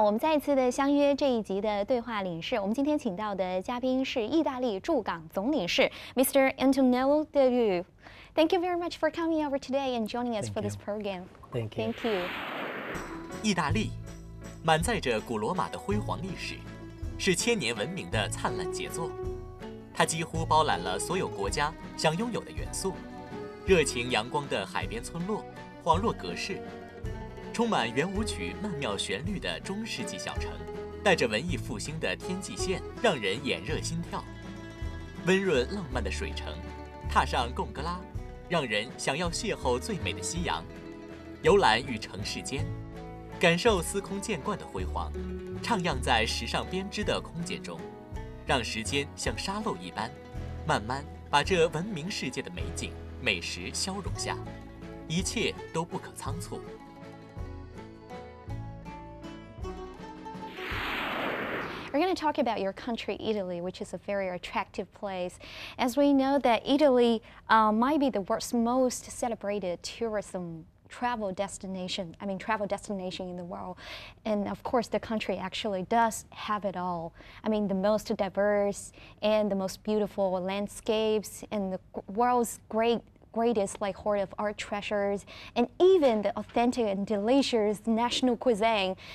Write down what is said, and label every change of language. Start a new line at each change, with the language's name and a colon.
Chinese: 我们再一次的相约这一集的对话领事。我们今天请到的嘉宾是意大利驻港总领事 Mr.
English: Antonello de Thank you very much for coming over today and joining us for this program. Thank you. Thank you.
Chinese: 意大利满载着古罗马的辉煌历史，是千年文明的灿烂杰作。它几乎包揽了所有国家想拥有的元素：热情阳光的海边村落，恍若隔世；充满圆舞曲曼妙旋律的中世纪小城，带着文艺复兴的天际线，让人眼热心跳；温润浪漫的水城，踏上贡哥拉，让人想要邂逅最美的夕阳。游览与城市间，感受司空见惯的辉煌，徜徉在时尚编织的空间中，让时间像沙漏一般，慢慢把这文明世界的美景、美食消融下，一切都不可仓促。
English: We're going to talk about your country, Italy, which is a very attractive place. As we know that Italy might be the world's most celebrated travel destination in the world. And of course, the country actually does have it all. I mean, the most diverse and the most beautiful landscapes and the world's greatest like hoard of art treasures, and even the authentic and delicious national cuisine.